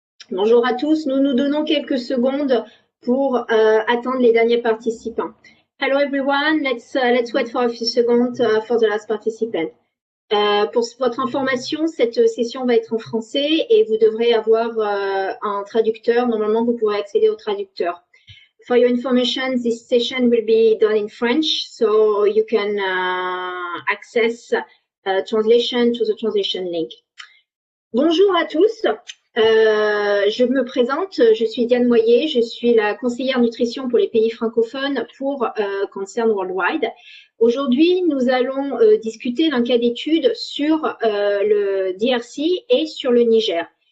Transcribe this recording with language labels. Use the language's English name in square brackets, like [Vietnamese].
[French] Bonjour à tous. Nous nous donnons quelques secondes pour attendre les derniers participants. [English] Hello everyone. Let's wait for a few seconds for the last participant. [French] Pour votre information, cette session va être en français et vous devrez avoir un traducteur. Normalement, vous pourrez accéder au traducteur. [English] For your information, this session will be done in French, so you can access translation to the translation link. [French] Bonjour à tous. Je me présente, je suis Diane Moyer, je suis la conseillère nutrition pour les pays francophones pour Concern Worldwide. Aujourd'hui, nous allons discuter d'un cas d'étude sur le DRC et sur le Niger.